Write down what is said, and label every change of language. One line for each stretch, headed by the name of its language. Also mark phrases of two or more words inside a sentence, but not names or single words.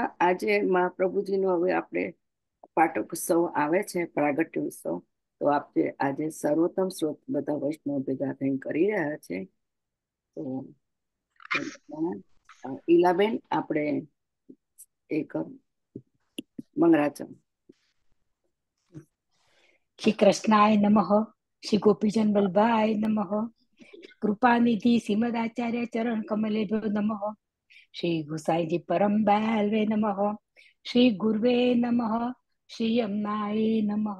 Gujarati: આજે મહાપ્રભુજીનો હવે આપણે પાટક ઉત્સવ આવે છે, પ્રાગટ્ય ઉત્સવ. તો આપણે આજે સર્વોત્તમ સ્ત્રોત બધા વૈષ્ણવ ભેગા થઈને કરી રહ્યા છે. તો ઈલાબેન, આપણે એક મંગળાચરણ.
Sanskrit: श्री कृष्णाय नमः। श्री गोपीजन बल्लभाय नमः। कृपानिधि श्रीमदाचार्य चरण कमलेभ्यो नमः। श्री गुसाई जी परम दयालवे नमः। श्री गुरुवे नमः। श्री यमुनाय नमः।